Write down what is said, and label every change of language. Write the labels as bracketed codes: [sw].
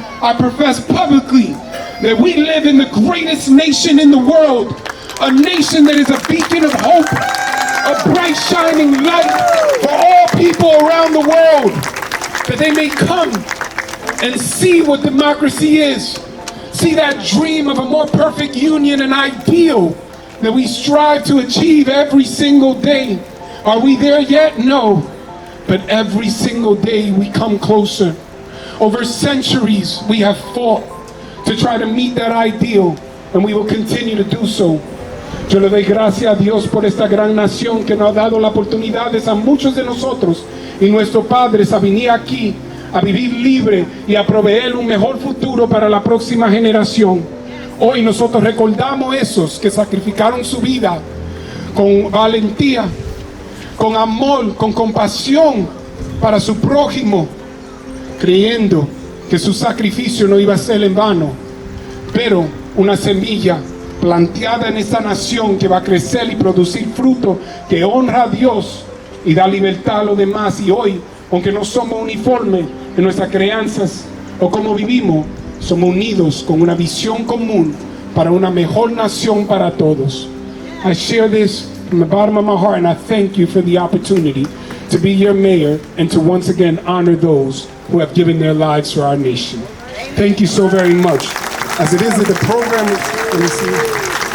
[en] I profess publicly that we live in the greatest nation in the world, a nation that is a beacon of hope, a bright shining light for all people around the world, that they may come and see what democracy is, see that dream of a more perfect union and ideal that we strive to achieve every single day. Are we there yet? No. But every single day we come closer. Over centuries we have fought to try to meet that ideal, and we will continue to do so. [es] Yo le doy gracias a Dios por esta gran nación que nos ha dado la oportunidad a muchos de nosotros y nuestros padres a venir aquí, a vivir libre y a proveer un mejor futuro para la próxima generación. Hoy nosotros recordamos esos que sacrificaron su vida con valentía, con amor, con compasión para su prójimo, creyendo que su sacrificio no iba a ser en vano, pero una semilla planteada en esta nación que va a crecer y producir fruto que honra a Dios y da libertad a los demás. Y hoy, aunque no somos uniformes en nuestras creencias o cómo vivimos, somos unidos con una visión común para una mejor nación para todos. [en] I share this from the bottom of my heart, and I thank you for the opportunity to be your mayor and to once again honor those who have given their lives for our nation. Thank you so very much. As it is that the program is, let me see.